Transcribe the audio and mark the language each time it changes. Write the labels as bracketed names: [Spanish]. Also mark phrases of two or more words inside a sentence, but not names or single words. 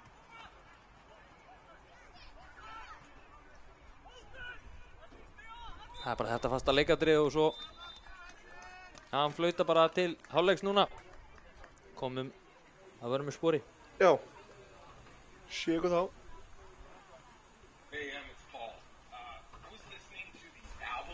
[Icelandic] það er bara þetta fasta leikadrið og svo hann flauta bara til hálfleiks núna. Komum að vera með spori. Já, sé ykkur þá. [English] Hey, it's Paul. I was listening to the album.